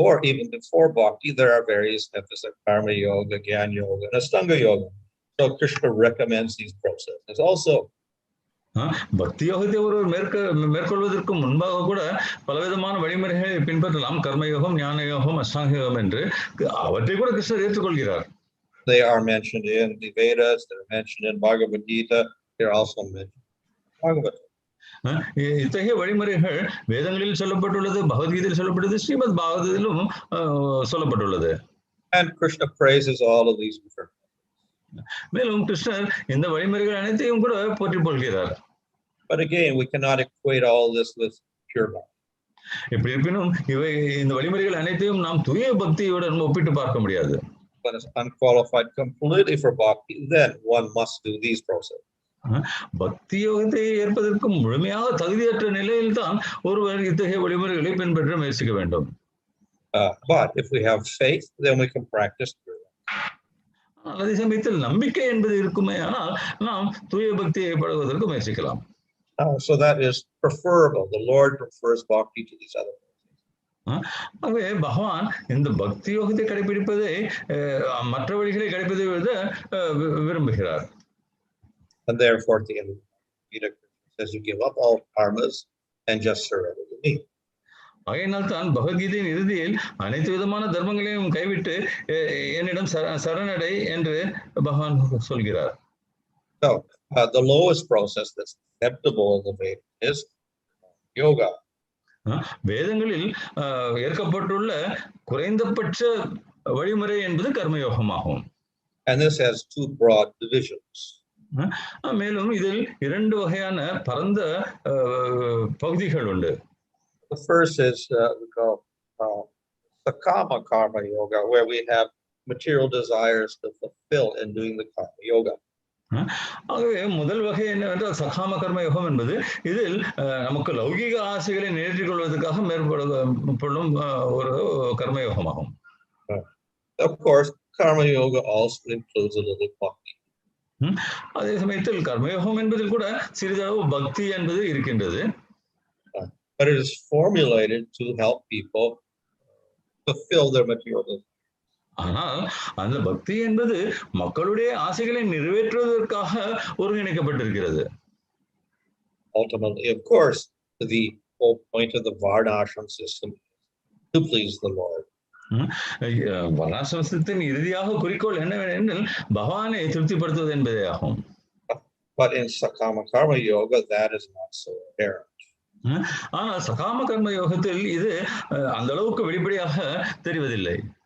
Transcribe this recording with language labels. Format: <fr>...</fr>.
<en>Even before bhakti, there are various methods like karma yoga, jnana yoga, and astanga yoga. So Krishna recommends these processes also.</en> <ta>பக்தி யோகத்தை ஒருவர் மேற்கொள்வதற்கு முன்பாக கூட பலவிதமான வழிமுறைகளை பின்பற்றலாம். கர்மயோகம், ஞான யோகம், அஷ்டாங்க யோகம் என்று அவற்றை கூட கிருஷ்ணர் ஏற்றுக்கொள்கிறார்.</ta> <en>They are mentioned in the Vedas, they're mentioned in Bhagavad Gita, they're also mentioned in Bhagavatam.</en> <ta>இத்தகைய வழிமுறைகள் வேதங்களில் சொல்லப்பட்டுள்ளது, பகவத்கீதையில் சொல்லப்பட்டது, ஸ்ரீமத் பாகவதத்திலும் சொல்லப்பட்டுள்ளது.</ta> <en>And Krishna praises all of these different.</en> <ta>மேலும் கிருஷ்ணர் இந்த வழிமுறைகள் அனைத்தையும் கூட போற்றிப் கொள்கிறார்.</ta> <en>But again, we cannot equate all this with pure bhakti.</en> <ta>இப்படி இருப்பினும் இந்த வழிமுறைகள் அனைத்தையும் நாம் தூய பக்தியுடன் ஒப்பிட்டு பார்க்க முடியாது.</ta> <en>When it's unqualified completely for bhakti, then one must do these processes.</en> <ta>பக்தி யோகத்தை ஏற்பதற்கு முழுமையாக தகுதியற்ற நிலையில் தான் ஒருவர் இத்தகைய வழிமுறைகளை பின்பற்ற முயற்சிக்க வேண்டும்.</ta> <en>But if we have faith, then we can practice pure bhakti.</en> <ta>அதே சமயத்தில் நம்பிக்கை என்பது இருக்குமே, ஆனால் நாம் தூய பக்தியை பழகுவதற்கு முயற்சிக்கலாம்.</ta> <en>So that is preferable. The Lord prefers bhakti to these other.</en> <ta>ஆகவே பகவான் இந்த பக்தி யோகத்தை கடைபிடிப்பதை மற்ற வழிகளை கடைபிடிப்பதை விட விரும்புகிறார்.</ta> <en>And therefore, at the end of the Gita, says you give up all karmas and just surrender to me.</en> <ta>ஆகையினால் தான் பகவத்கீதையின் இறுதியில் அனைத்து விதமான தர்மங்களையும் கைவிட்டு என்னிடம் சரணடை என்று பகவான் சொல்கிறார்.</ta> <en>So the lowest process that's acceptable in the Vedas is yoga.</en> <ta>வேதங்களில் ஏற்கப்பட்டுள்ள குறைந்தபட்ச வழிமுறை என்பது கர்மயோகமாகும்.</ta> <en>And this has two broad divisions.</en> <ta>மேலும் இதில் இரண்டு வகையான பரந்த பகுதிகள் உண்டு.</ta> <en>The first is we call sakama karma yoga, where we have material desires to fulfill in doing the karma yoga.</en> <ta>ஆகவே முதல் வகை என்னவென்றால் சகாம கர்ம யோகம் என்பது இதில் நமக்கு லௌகிக ஆசைகளை நிறைவேற்றிக் கொள்வதற்காக மேற்கொள்ளும் ஒரு கர்மயோகமாகும்.</ta> <en>Of course, karma yoga also includes a little bhakti.</en> <ta>அதே சமயத்தில் கர்மயோகம் என்பதில் கூட சிறிதளவு பக்தி என்பது இருக்கின்றது.</ta> <en>But it is formulated to help people fulfill their material desires.</en> <ta>ஆனால் அந்த பக்தி என்பது மக்களுடைய ஆசைகளை நிறைவேற்றுவதற்காக ஒருங்கிணைக்கப்பட்டிருக்கிறது.</ta> <en>Ultimately, of course, the whole point of the varnashram system is to please the Lord.</en> <ta>வர்ணாசிரம சிஸ்டத்தின் இறுதியாக குறிக்கோள் என்னவெனில் பகவானை திருப்திப்படுத்துவது என்பதே ஆகும்.</ta> <en>But in sakama karma yoga, that is not so apparent.</en> <ta>ஆனால் சகாம கர்ம யோகத்தில் இது அந்த அளவுக்கு வெளிப்படையாக தெரிவதில்லை.</ta>